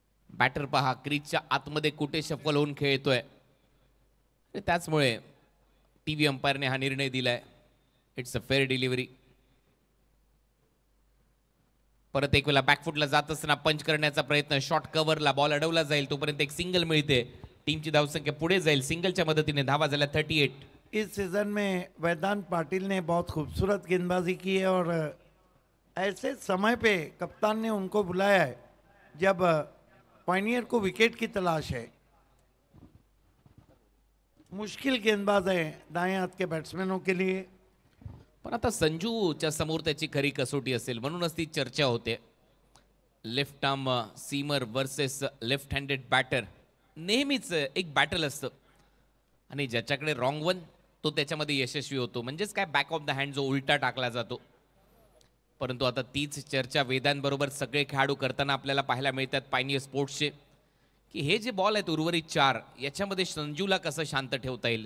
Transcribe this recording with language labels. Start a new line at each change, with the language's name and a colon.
Marathi: Batter पहा क्रीजच्या आतमध्ये कुठे शफल होऊन खेळतोय. त्याचमुळे टीव्ही अंपायरने हा निर्णय दिलाय.
English: It's a fair delivery.
Marathi: परत एक वेळा बॅकफुटला जात असताना पंच करण्याचा प्रयत्न. शॉर्ट कव्हरला बॉल अडवला जाईल तोपर्यंत एक सिंगल मिळते. टीमची धावसंख्या पुढे जाईल. सिंगलच्या मदतीने धावा झाल्या 38.
Hindi: इस सीजन में वेदांत पाटिल ने बहुत खूबसूरत गेंदबाजी की है और ऐसे समय पे कप्तान ने उनको बुलाया है जब पायनियर को विकेट की तलाश है. मुश्किल गेंदबाज है दाएं हाथ के बैट्समैनों के लिए.
Marathi: पण आता संजूच्या समोर त्याची खरी कसोटी असेल म्हणूनच ती चर्चा होते.
English: Left arm seamer versus left handed batter.
Marathi: नेहमीच एक बॅटल असतं आणि ज्याच्याकडे रॉंग वन तो त्याच्यामध्ये यशस्वी होतो. म्हणजेच काय
English: back of the hand
Marathi: जो उलटा टाकला जातो. परंतु आता तीच चर्चा वेदांबरोबर सगळे खेळाडू करताना आपल्याला पाहायला मिळतात पायनियर स्पोर्ट्सचे, की हे जे बॉल आहेत उर्वरित 4 याच्यामध्ये संजूला कसं शांत ठेवता येईल.